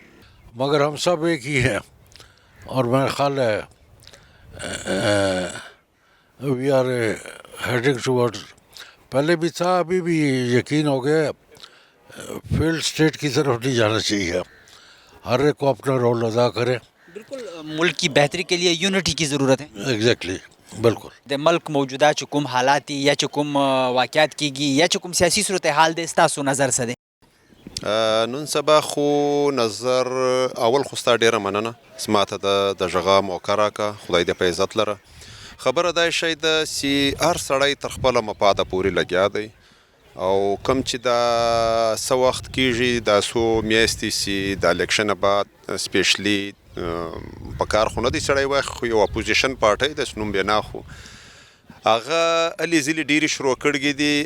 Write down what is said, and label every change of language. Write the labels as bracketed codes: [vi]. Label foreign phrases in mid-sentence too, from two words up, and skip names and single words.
[ur] مگر ہم سب ایک ہی ہیں، اور میرا خیال ہے [en] we are heading toward, [ur] پہلے بھی تھا ابھی بھی یقین ہو گیا، [en] failed state [ur] کی طرف نہیں جانا چاہیے. ہر ایک کو اپنا رول ادا کرے. بالکل، ملک کی بہتری کے لیے یونٹی کی ضرورت ہے. ایگزیکٹلی، بالکل. [ps] د ملک موجودہ چکم حالاتی یا چکم واقعات کیږي یا چکم سیاسي صورتحال د ستاسو نظر څه دی؟ نن سبا خو نظر اول خو ستا ډیره مننه زما ته د غږه موقع راکړه، خدای دې په عزت لره. خبره دا شی ده چې هر سړی تر خپله مفاده پورې لګیا دی، او کم چې دا څه وخت کېږي، دا څو میاشتې چې د الیکشنه بعد سپیشلی په کار خو نه دی سړی وایي، خو یو اپوزیشن پارټۍ داسې نوم بیا نه خو هغه الې ځلې ډېرې شروع کړي دي.